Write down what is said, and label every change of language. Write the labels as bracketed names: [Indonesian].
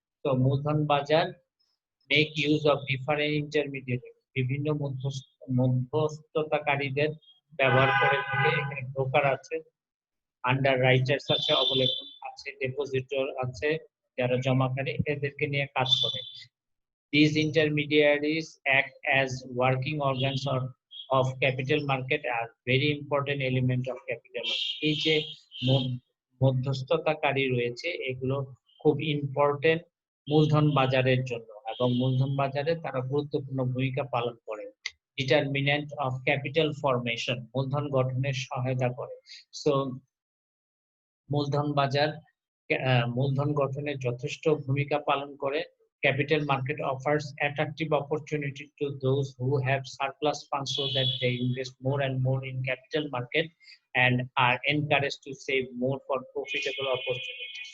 [Bangla] তো মূলধন বাজার [English] make use of different intermediary, [Bangla] বিভিন্ন মধ্যস্থতাকারীদের ব্যবহার করে থাকে। এখানে ব্রোকার আছে, আন্ডার রাইটার্স আছে, অবলেখক আছে, ডিপোজিটর আছে, যারা জমাকারী, এদেরকে নিয়ে কাজ করে। [English] These intermediaries act as working organs of capital market are very important element of capital market. [Bangla] এই যে মধ্যস্থতাকারী রয়েছে এগুলো খুব ইম্পর্টেন্ট মূলধন বাজারের জন্য এবং মূলধন বাজারে তারা গুরুত্বপূর্ণ ভূমিকা পালন করে। [English] determinant of capital formation, [Bangla] মূলধন গঠনের সহায়তা করে। সো মূলধন বাজার মূলধন গঠনে যথেষ্ট ভূমিকা পালন করে। [English] Capital market offers attractive opportunity to those who have surplus funds so that they invest more and more in capital market and are encouraged to save more for profitable opportunities.